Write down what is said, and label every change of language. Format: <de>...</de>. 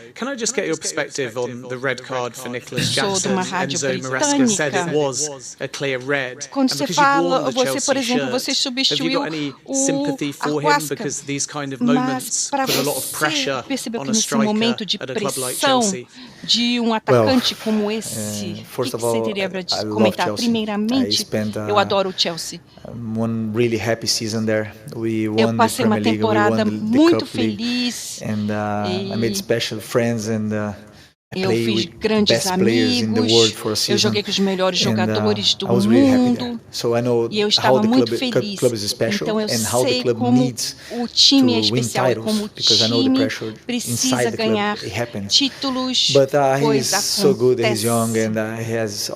<en>Can I just get your perspective on the red card for Nicholas Jackson? Enzo Maresca said it was a clear red.</en> <pt>Quando você fala, você, por exemplo, você substituiu o Huasca, mas para você percebeu que nesse momento de pressão de atacante como esse, o que você teria para comentar? Primeiramente, eu adoro o Chelsea.</pt> <en>One really happy season there.</en> <pt>Eu passei uma temporada muito feliz.</pt> <en>I made special friends and</en> <pt>eu fiz grandes amigos, eu joguei com os melhores jogadores do mundo e eu estava muito feliz. Então eu sei como o time é especial, como o time precisa ganhar títulos, pois acontece.</pt>